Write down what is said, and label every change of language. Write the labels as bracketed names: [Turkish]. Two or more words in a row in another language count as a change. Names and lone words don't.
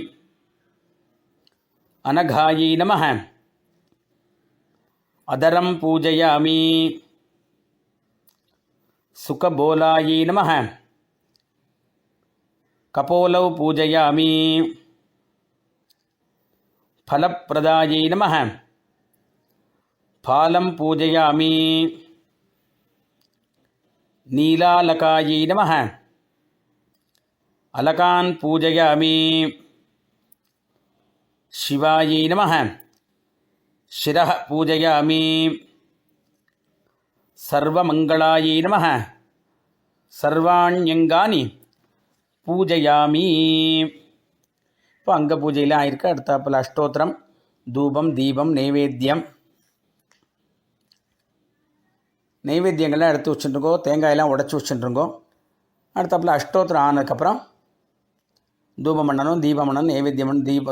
[Sanskrit] अनघायै नमः अधरं पूजयामि. सुकपोलायै नमः कपोलौ पूजयामि. फलप्रदायै नमः फालं पूजयामि. नीलालकायै नमः अलकान् पूजयामि. शिवायै नमः शिरः पूजयामि. सर्वमङ्गलायै नमः सर्वाण्यङ्गानि பூஜயாமி. [Tamil] இப்போ அங்க பூஜையெல்லாம் ஆயிருக்கு. அடுத்தாப்பில் அஷ்டோத்திரம், தூபம், தீபம், நைவேத்தியம். நைவேத்தியங்கள்லாம் எடுத்து வச்சுட்டுருங்கோ, தேங்காயெல்லாம் உடச்சி வச்சுட்டுருங்கோ. அடுத்தாப்பில் அஷ்டோத்திரம் ஆனதுக்கப்புறம் தூபம் பண்ணணும், தீபம் பண்ணணும், நைவேத்தியம் பண்ணணும்.